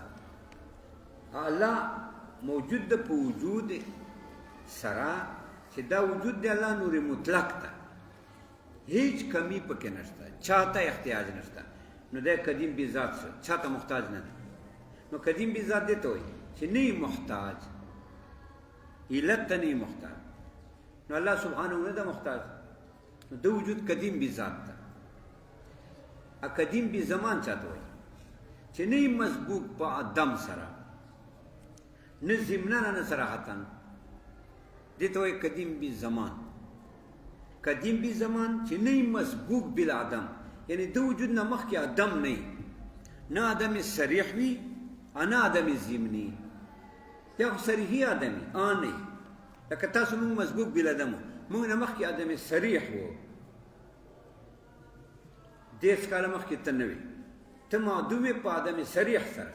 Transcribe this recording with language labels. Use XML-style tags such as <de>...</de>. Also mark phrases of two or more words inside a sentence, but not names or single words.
<ps>الله موجود ده په وجود سره چې دا وجود دی الله نور مطلق ده، هیڅ کمی پکې نشته، چاته احتیاج نشته. نو دا قدیم بی ذات شو، چاته محتاج نه ده. نو قدیم بی ذات دې ته وایي چې نه محتاج، علت ته نه محتاج. نو الله سبحانه نه ده محتاج، نو د وجود قدیم بی ذات ده. قدیم بی زمان چاته وایي چې نه مسبوق په عدم سره، نه ضمناً نه صراحتاً، دې ته وایي قدیم بی زمان. قدیم بی زمان چې نه</ps> <ar>مسبوق بالعدم،</ar> <ps>یعنی د وجود نه مخکې عدم نه عدم صریح وي نه عدم ضمني، یا خو صریحي عدمي نه. لکه تاسو موږ</ps> <ar>مسبوق بالعدم</ar> <ps>وو، موږ نه مخکې عدم صریح وو، دیس کاله مخکې ته نه وي، ته معدوم یې په عدم صریح سره.</ps>